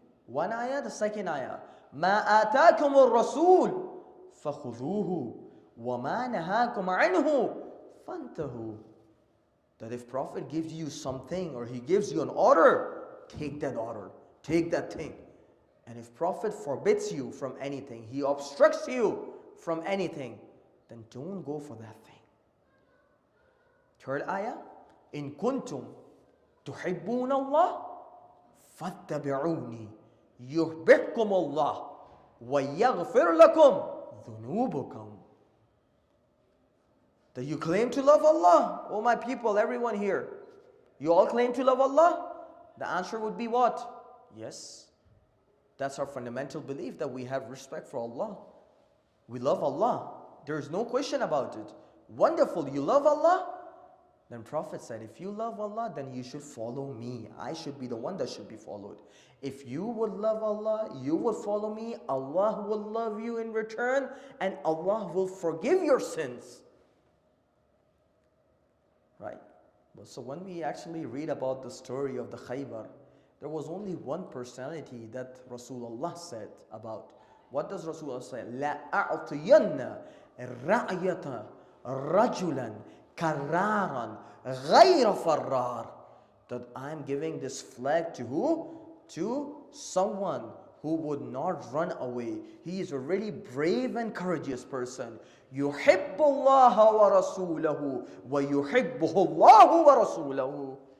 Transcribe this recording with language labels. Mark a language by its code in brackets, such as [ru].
[en] One ayah, the second ayah. [ar] مَا آتَاكُمُ الرَّسُولُ فَخُذُوهُ وَمَا نَهَاكُمْ عَنْهُ فَانْتَهُوا. [en] That if Prophet gives you something or he gives you an order, take that order, take that thing. And if Prophet forbids you from anything, he obstructs you from anything, then don't go for that thing. Third ayah, [ar] إِن كُنتُمْ تُحِبُّونَ اللَّهِ فَاتَّبِعُونِي يُحْبِبْكُمُ اللَّهُ وَيَغْفِرْ لَكُمْ ذُنُوبُكُمْ. [en] That you claim to love Allah. Oh my people, everyone here, you all claim to love Allah? The answer would be what? Yes. That's our fundamental belief, that we have respect for Allah. We love Allah. There is no question about it. Wonderful, you love Allah? Then Prophet said, if you love Allah, then you should follow me. I should be the one that should be followed. If you would love Allah, you would follow me, Allah will love you in return, and Allah will forgive your sins. Right? So when we actually read about the story of the Khaybar, there was only one personality that Rasulullah said about. What does Rasulullah say? [ar] لا أعطين رأية رجلا كرارا غير فرار. [en] That I'm giving this flag to who? To someone who would not run away. He is a really brave and courageous person. [ar] يحب الله ورسوله ويحبه الله ورسوله.